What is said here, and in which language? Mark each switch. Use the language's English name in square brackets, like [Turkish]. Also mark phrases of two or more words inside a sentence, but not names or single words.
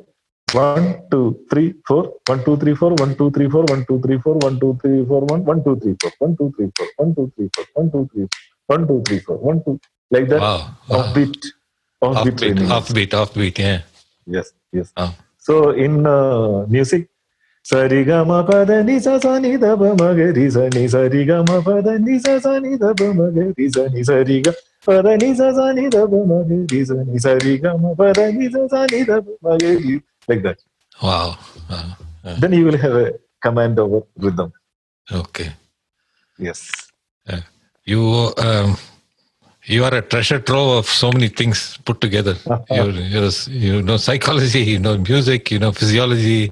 [English] 1, 2, 3, 4. 1, 2, 3, 4. 1, 2, 3, 4. 1, 2, 3, 4. 1, 2, 3, 4. 1, 2, 3, 4. 1, 2, 3, 4. 1, 2, 3, 4. 1, 2, 3, 4. 1, 2, 3, 4. 1, 2. Like that. Wow. A bit. Offbeat, yeah. Yes. So in music, Sarigama pada ni sa sa ni da ba ma ga ri sa ni sarigama pada ni sa sa ni da ba ma ga ri sa ni sariga pada ni sa sa ni da ba ma ga ri sa ni sarigama pada ni sa sa ni da ba ma ga ri, like that. Wow. Then you will have a command over rhythm. Okay. Yes. You are a treasure trove of so many things put together. You know psychology, you know music, you know physiology.